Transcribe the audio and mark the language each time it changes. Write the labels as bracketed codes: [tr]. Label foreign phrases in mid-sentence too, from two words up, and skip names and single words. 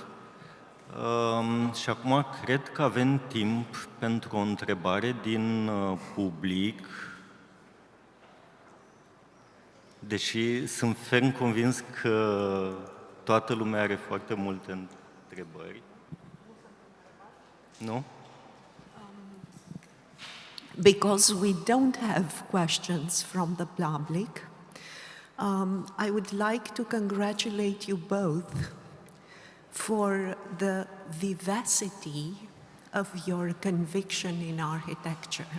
[ro] Și acum cred că avem timp pentru o întrebare din public, deși sunt ferm convins că toată lumea are foarte multe întrebări. Nu? [en] Because we don't have questions from the public, I would like to congratulate you both for the vivacity of your conviction in architecture.